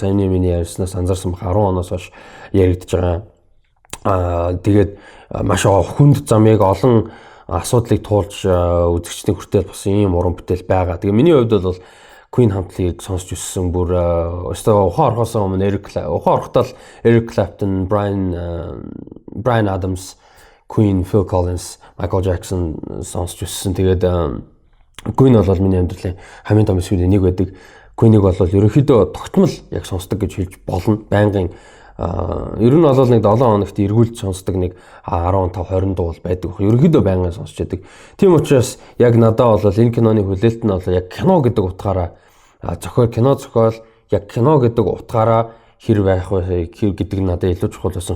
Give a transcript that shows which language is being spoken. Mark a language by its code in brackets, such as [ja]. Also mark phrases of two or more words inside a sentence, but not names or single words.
[mn] Саяны миний ярьснаас анзаарсан бах 10 оноос хойш яригдж байгаа. Тэгээд маш хүнд замыг олон асуудлыг туулж үзэгчдийн хүртэл бас ийм уран бүтээл байгаа. Тэгээ миний хувьд бол Queen хамтлагийг сонсч өссөн бүр ухаан орохоос өмнө ухаан орохдоо Eric Clapton, Bryan Adams, Queen, Phil Collins, Michael Jackson сонсч өссөн. Тэгээд Queen бол миний амьдралын хамгийн том эсвэл нэг байдаг. Queen-ийг бол ерөнхийдөө тогтмол яг сонсдог гэж хэлж болно. Байнгын ер нь бол нэг 7 хоногт эргүүлж сонсдог нэг 15 20 дуу бол байдаг. Ерөнхийдөө байнгын сонсч байдаг. Тийм учраас яг надад бол энэ киноны хүлээлт нь бол яг кино гэдэг утгаараа кино зохиол яг кино гэдэг утгаараа хэр байх вэ гэдэг надад илүү чухал байсан.